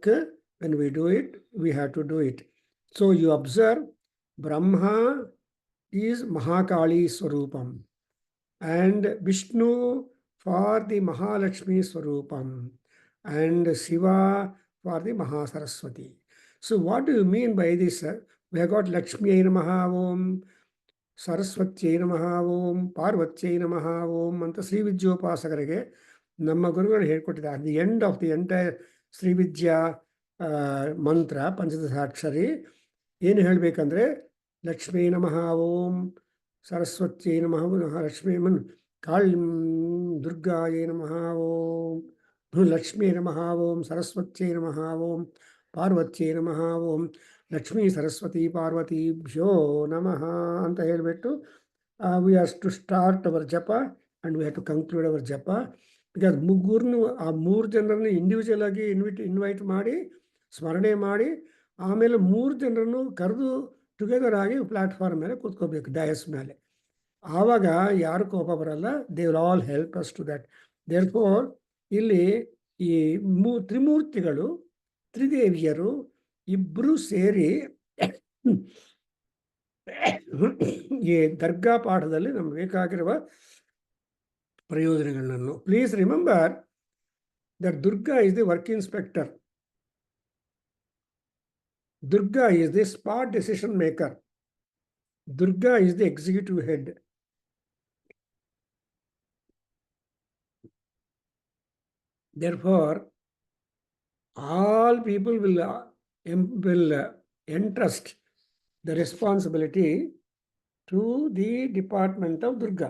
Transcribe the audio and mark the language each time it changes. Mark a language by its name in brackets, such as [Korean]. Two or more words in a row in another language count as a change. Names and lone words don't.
[English] When we do it, we have to do it. So you observe Brahma is Mahakali Swarupam and Vishnu for the Mahalakshmi Swarupam and Shiva for the Mahasaraswati. So what do you mean by this, sir? We have got [Sanskrit] Lakshmi Namaha Om, Saraswati Namaha Om, Parvati Namaha Om [Kannada] ಅಂತ ಶ್ರೀ ವಿದ್ಯೋಪಾಸಕರಿಗೆ ನಮ್ಮ ಗುರುಗಳು ಹೇಳ್ಕೊಟ್ಟಿದ್ದಾರೆ. [English] At the end of the entire Sri Vidya [Kannada] ಮಂತ್ರ ಪಂಚದಶಾಕ್ಷರಿ ಏನು ಹೇಳಬೇಕಂದ್ರೆ [Sanskrit] ಲಕ್ಷ್ಮೀ ನಮಃ ಓಂ, ಸರಸ್ವತಿ ನಮಃ ಲಕ್ಷ್ಮೀ ಕಾಳಿ ದುರ್ಗಾಯೇ ನಮಃ ಓಂ, ಲಕ್ಷ್ಮೀ ನಮಃ ಓಂ, ಸರಸ್ವತಿ ನಮಃ ಓಂ, ಪಾರ್ವತಿ ನಮಃ ಓಂ, ಲಕ್ಷ್ಮೀ ಸರಸ್ವತಿ ಪಾರ್ವತೀಭ್ಯೋ ನಮಃ [Kannada] ಅಂತ ಹೇಳಿಬಿಟ್ಟು [English] we have to start our [Sanskrit] ಜಪ [English] and we have to conclude our [Sanskrit] ಜಪ. [Kannada] ಬಿಕಾಸ್ ಮುಗ್ಗುರನ್ನು ಆ 3 ಜನರನ್ನು ಇಂಡಿವಿಜುವಲ್ ಆಗಿ ಇನ್ವೈಟ್ ಮಾಡಿ ಸ್ಮರಣೆ ಮಾಡಿ ಆಮೇಲೆ 3 ಜನರನ್ನು ಕರೆದು ಟುಗೆದರ್ ಆಗಿ ಪ್ಲಾಟ್ಫಾರ್ಮ್ ಮೇಲೆ ಕೂತ್ಕೋಬೇಕು, ಡಯಸ್ ಮೇಲೆ. ಆವಾಗ ಯಾರು ಕೋಪ ಬರಲ್ಲ. [English] They will all help us to that. [Kannada] ದೇರ್ಫೋರ್ ಇಲ್ಲಿ ಈ ತ್ರಿಮೂರ್ತಿಗಳು, ತ್ರಿದೇವಿಯರು ಇಬ್ಬರು ಸೇರಿ ಈ ದರ್ಗಾ ಪಾಠದಲ್ಲಿ ನಮ್ಗೆ ಬೇಕಾಗಿರುವ ಪ್ರಯೋಜನಗಳನ್ನು. [English] Please remember that Durga is the work inspector. Durga is the spot decision maker. Durga is the executive head. Therefore, all people will entrust the responsibility to the department of Durga.